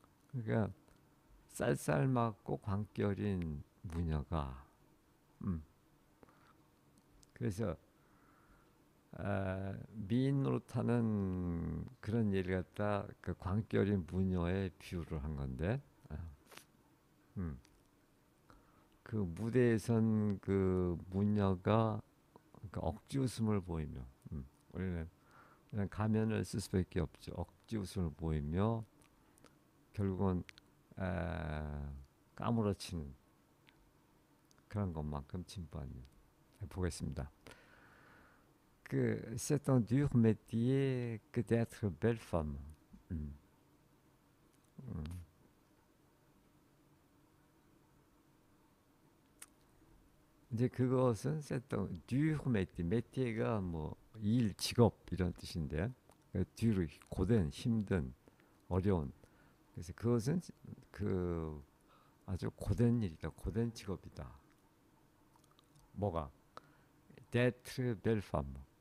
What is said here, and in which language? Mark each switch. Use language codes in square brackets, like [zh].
[ko] 그러니까 쌀쌀맞고 광기 어린 무녀가, 음, 그래서 미인 노릇하는 그런 일을 갖다 그 광기 어린 무녀에 비유를 한 건데, 아, 음, 그 무대에선 그 무녀가 그 억지 웃음을 보이며, 우리는 그냥 가면을 쓸 수밖에 없죠. 억지 웃음을 보이며 결국은 에, 까무러치는 그런 것만큼 진부한 일. 보겠습니다. [fr] C'est un dur métier que d'être belle femme. 음, 음. [ko] 이제 그것은 [fr] c'est un dur métier. [ko] métier가 뭐 일, 직업 이런 뜻인데, dur 고된, 힘든, 어려운. 그래서 그것은 그 아주 고된 일이다, 고된 직업이다. 뭐가? [fr] d'être belle femme.